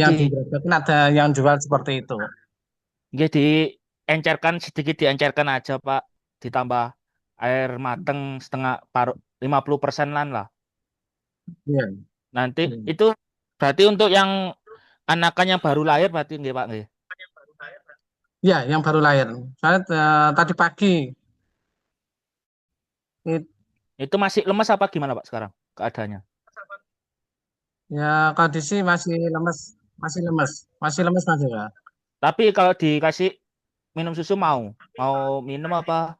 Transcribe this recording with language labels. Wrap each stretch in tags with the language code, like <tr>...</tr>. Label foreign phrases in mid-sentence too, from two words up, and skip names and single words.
<id>yang di Gerabakan ada yang jual seperti itu. diencerkan sedikit diencerkan aja Pak. Ditambah air mateng setengah paruh 50% lah. Iya. Nanti Iya. itu berarti untuk yang anakannya baru lahir berarti nggih Pak nggih. Ya, yang baru lahir. Saya tadi pagi it- Itu masih lemas apa gimana Pak sekarang keadaannya? ya kondisi masih lemes masih ya. Tapi kalau dikasih minum susu mau minum apa?</id>